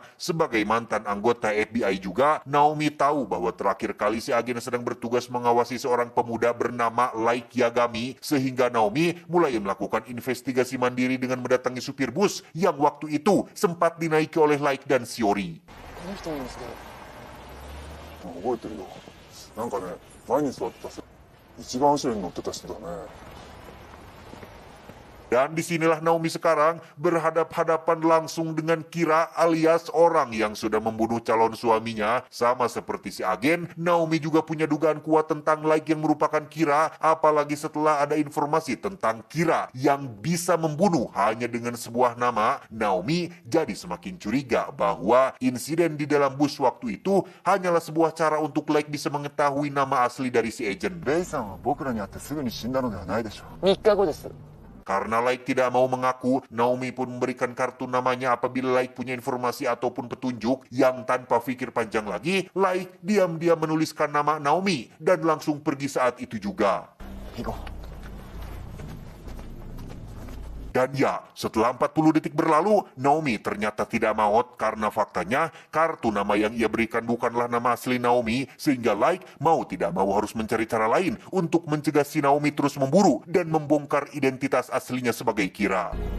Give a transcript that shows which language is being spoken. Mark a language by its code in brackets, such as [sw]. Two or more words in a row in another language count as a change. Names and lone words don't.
[id] Sebagai mantan anggota FBI juga, Naomi tahu bahwa terakhir kali si agen sedang bertugas mengawasi seorang pemuda bernama Like Yagami, sehingga Naomi mulai melakukan investigasi mandiri dengan mendatangi supir bus yang waktu itu sempat dinaiki oleh Like dan Shiori. [ja] 覚えてるよ。なんかね、前に座ってた一番後ろに乗ってた人だね。 [id] Dan disinilah Naomi sekarang berhadap-hadapan langsung dengan Kira alias orang yang sudah membunuh calon suaminya. Sama seperti si agen, Naomi juga punya dugaan kuat tentang Like yang merupakan Kira, apalagi setelah ada informasi tentang Kira yang bisa membunuh hanya dengan sebuah nama. Naomi jadi semakin curiga bahwa insiden di dalam bus waktu itu hanyalah sebuah cara untuk Like bisa mengetahui nama asli dari si agent. [ja] レイさんは僕らに会ってすぐに死んだのではないでしょう。 3日後です。 [id] Karena Like tidak mau mengaku, Naomi pun memberikan kartu namanya apabila Like punya informasi ataupun petunjuk. Yang tanpa pikir panjang lagi, Like diam-diam menuliskan nama Naomi dan langsung pergi saat itu juga. [ja] 行こう。 [id] Dan ya, setelah 40 detik berlalu, Naomi ternyata tidak maut karena faktanya kartu nama yang ia berikan bukanlah nama asli Naomi, sehingga Like mau tidak mau harus mencari cara lain untuk mencegah si Naomi terus memburu dan membongkar identitas aslinya sebagai Kira.